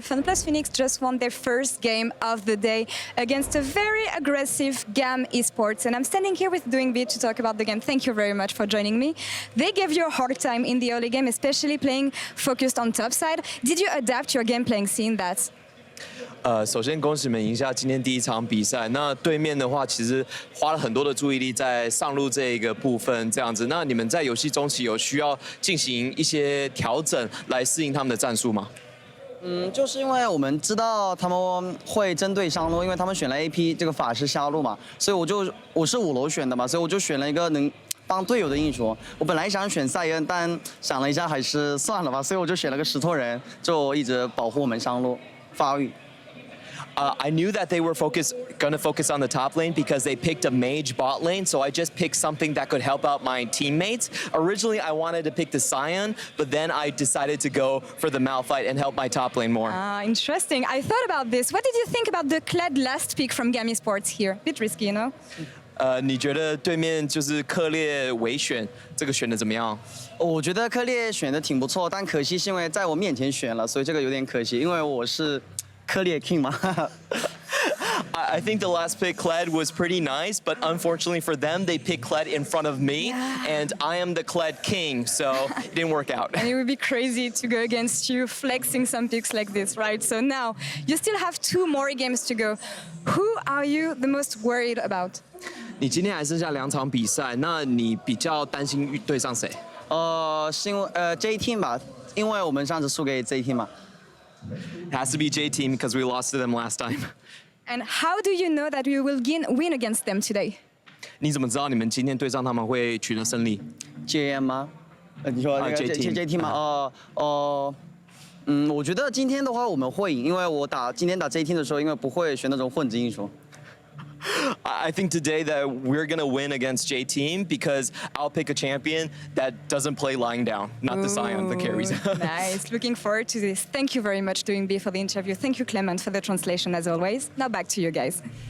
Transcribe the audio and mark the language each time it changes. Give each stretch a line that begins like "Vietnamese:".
English: FunPlus Phoenix just won their first game of the day against a very aggressive GAM Esports. And I'm standing here with Doing Beat to talk about the game. Thank you very much for joining me. They gave you a hard time in the early game, especially playing focused on top side. Did you adapt your game playing seeing that?
Chinese: 首先恭喜你们赢下今天第一场比赛。那对面的话，其实花了很多的注意力在上路这一个部分，这样子。那你们在游戏中期有需要进行一些调整来适应他们的战术吗？就是因为我们知道他们会针对上路，因为他们选了 AP 这个法师下路嘛，所以我是5楼选的嘛，所以我就选了一个能帮队友的英雄。我本来想选赛恩，但想了一下还是算了吧，所以我就选了个石头人，就一直保护我们上路发育。
English: I knew that they were going to focus on the top lane because they picked a mage bot lane, so I just picked something that could help out my teammates. Originally, I wanted to pick the Scion, but then I decided to go for the Malphite and help my top lane more. Interesting. I thought about this. What did you think about the Kled last pick from GAM Esports here? Bit risky, you know?
Chinese: 你觉得对面就是克烈围选这个选的怎么样？我觉得克烈选的挺不错，但可惜是因为在我面前选了，所以这个有点可惜，因为我是。克烈 King 嘛
English: I think the last pick, Kled, was pretty nice, but unfortunately for them, they picked Kled in front of me, and I am the Kled King, so it didn't work out. And it would be crazy to go against you flexing some picks like this, right? So now, you still have 2 more games to go. Who are you the most worried about?
Chinese: 你今天还剩下2场比赛，那你比较担心对上谁？是因为J Team 吧，因为我们上次输给 J Team 嘛。
English: It has to be J Team because we lost to them last time. And how do you know that you will win against them today?
Chinese: 你怎么知道你们今天对上他们会取得胜利？JM 吗？你说那个 J Team 吗？我觉得今天的话我们会赢，因为我今天打 J Team 的时候，因为不会选那种混子英雄。
English: I think today that we're going to win against J Team because I'll pick a champion that doesn't play lying down, not the Scion, the carries. Nice. Looking forward to this. Thank you very much, Doing B, for the interview. Thank you, Clement, for the translation, as always. Now back to you guys.